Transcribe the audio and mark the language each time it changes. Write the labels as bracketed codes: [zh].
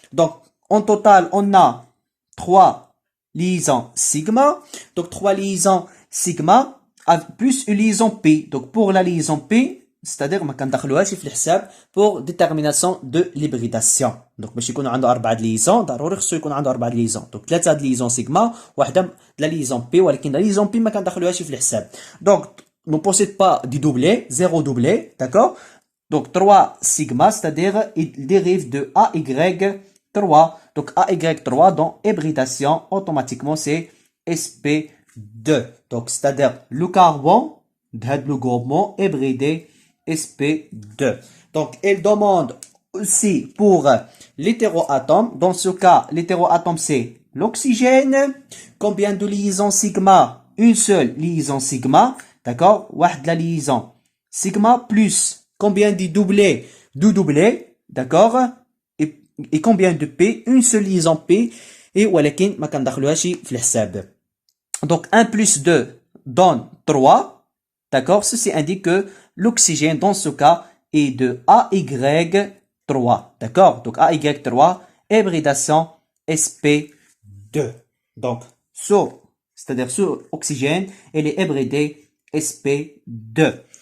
[fr] Donc, en total, on a 3 liaisons sigma. Donc, 3 liaisons sigma plus une liaison pi. Donc, pour la liaison pi, c'est-à-dire [ar] ما كندخلوهاش في الحساب [fr] pour détermination de l'hybridation. [ar] Donc باش يكون عنده 4 ليزون ضروري خصو يكون عنده 4 ليزون. Donc 3 د ليزون سيغما وحده د ليزون بي ولكن لا ليزون بي ما كندخلوهاش في الحساب. [fr] Donc ne possède pas de doublé, 0 doublé, d'accord? Donc 3 sigma, c'est-à-dire il dérive de AY3. Donc AY3 dans hybridation, automatiquement c'est sp2. Donc c'est-à-dire le carbone de le groupement hybridé sp2. Donc, elle demande aussi pour l'hétéroatome. Dans ce cas, l'hétéroatome, c'est l'oxygène. Combien de liaisons sigma? Une seule liaison sigma. D'accord? [ar] Wahed [fr] la liaison sigma plus combien de doublés? Deux doublés. D'accord? Et combien de P? Une seule liaison P. [ar] Et ولكن ما كندخلوهاش في الحساب. [fr] Donc, 1 plus 2 donne 3. D'accord? Ceci indique que l'oxygène, dans ce cas, est de AY3. D'accord? Donc, AY3, hybridation sp2. Donc, c'est-à-dire sur oxygène, elle est hybridée sp2.